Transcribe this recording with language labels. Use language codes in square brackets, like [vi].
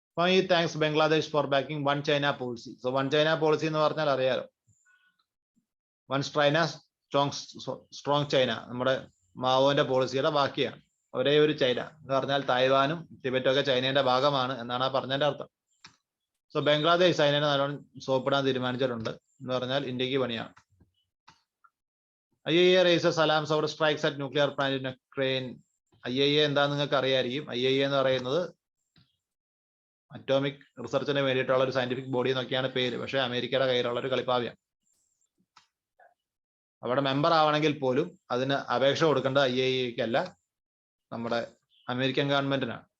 [en] He thanks Bangladesh for backing One China policy. So One China policy [ml] എന്ന് പറഞ്ഞാൽ അറിയാലോ, [en] One China Strong China, [ml] നമ്മുടെ മാവോന്റെ പോളിസിയുടെ ബാക്കിയാണ്. ഒരേ ഒരു ചൈന എന്ന് പറഞ്ഞാൽ തായ്വാനും ടിബറ്റും ഒക്കെ ചൈനയുടെ ഭാഗമാണ് എന്നാണ് ആ പറഞ്ഞതിന്റെ അർത്ഥം. സോ ബംഗ്ലാദേശ് ചൈനയെ നല്ലോണം സോപ്പിടാൻ തീരുമാനിച്ചിട്ടുണ്ട് എന്ന് പറഞ്ഞാൽ ഇന്ത്യക്ക് പണിയാണ്. [en] IAEA raises alarms over strikes at nuclear plant in Ukraine. [ml] IAEA എന്താന്ന് നിങ്ങൾക്ക് അറിയായിരിക്കും. IAEA എന്ന് പറയുന്നത് അറ്റോമിക് റിസർച്ചിന് വേണ്ടിയിട്ടുള്ള ഒരു സയന്റിഫിക് ബോഡി എന്നൊക്കെയാണ് പേര്. പക്ഷെ അമേരിക്കയുടെ കയ്യിലുള്ള ഒരു കളിപ്പാവ്യം. അവിടെ മെമ്പർ ആവണമെങ്കിൽ പോലും അതിന് അപേക്ഷ കൊടുക്കേണ്ടത് IAEA അല്ല, നമ്മുടെ അമേരിക്കൻ ഗവൺമെന്റിനാണ്.